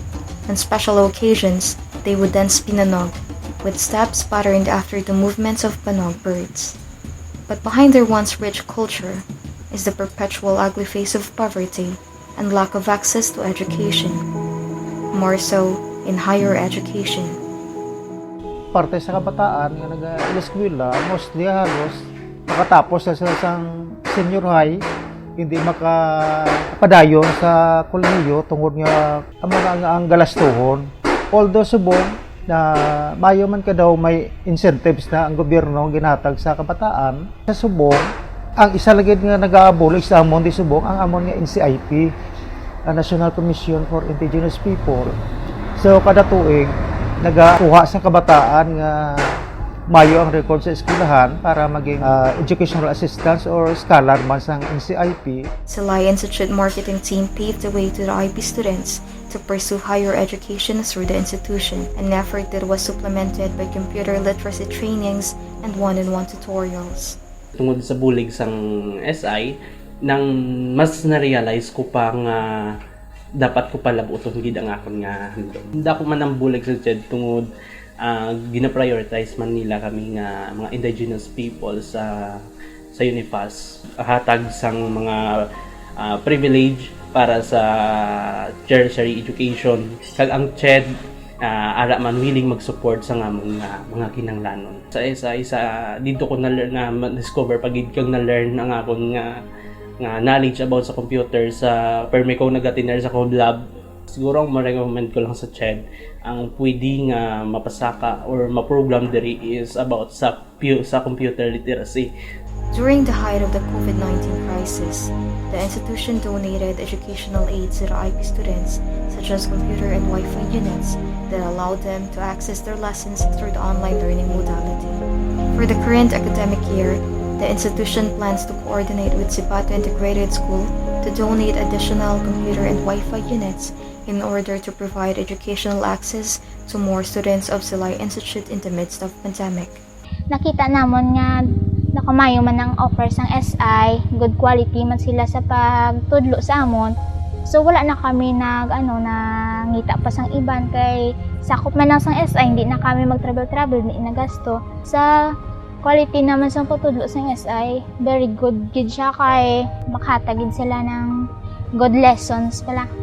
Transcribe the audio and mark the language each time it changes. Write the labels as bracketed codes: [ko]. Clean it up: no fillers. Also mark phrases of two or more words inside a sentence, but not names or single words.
[en] On special occasions, they would then spin a nog, with steps patterned after the movements of panog birds. But behind their once rich culture is the perpetual ugly face of poverty and lack of access to education, more so in higher education. [hil] Parte sa kabataan nga nag-eskwela, mostly halos makatapos sa isang [en] senior high, [hil] hindi makapadayon sa kolehiyo tungod nga ang galastuhon. Although subong na mayo man ka daw may incentives na ang gobyerno ginatag sa kabataan, sa subong ang isa lagi nga nag-aabolig sa amon di subong ang amon nga NCIP, National Commission for Indigenous People. So kada tuig nagakuha sa kabataan nga mayo ang record sa eskwelahan para maging [en] educational assistance [hil] or scholar man sa NCIP. [en] Silay Institute marketing team paved the way to the IP students to pursue higher education through the institution, an effort that was supplemented by computer literacy trainings and one-on-one tutorials. [hil] Tungod sa bulig sang SI, nang mas na-realize ko pa nga dapat ko pala buton gid ang akon nga handom. Hindi ako man ang bulig sa CHED tungod gina-prioritize man nila kami nga mga [en] indigenous people [hil] sa UNIFAS, hatag sang mga privilege para sa [en] tertiary education. [hil] Kag ang CHED ara man willing mag-support sa ngamong mga kinahanglanon. Sa dito ko na-discover pagid kang na-learn ang akon nga knowledge about sa computer sa permi ko nagatiner sa code lab. Siguro ang ma-recommend ko lang sa CHED ang pwede nga mapasaka or ma-program diri is about sa [en] computer literacy. During the height of the COVID-19 crisis, the institution donated educational aids to the IP students, such as computer and Wi-Fi units that allowed them to access their lessons through the online learning modality. For the current academic year, the institution plans to coordinate with Sibatu Integrated School to donate additional computer and Wi-Fi units in order to provide educational access to more students of Silay Institute in the midst of pandemic. [hil] Nakita namon nga nakamayo man ang offer sang SI, [en] good quality [hil] man sila sa pagtudlo sa amon. So wala na kami nangita pa sang iban kay sakop man ang sang SI, hindi na kami mag-travel, hindi na gasto. Sa quality naman sang pagtudlo sang SI, [en] very good [hil] gid siya kay makatagid sila ng [en] good lessons [hil] pala.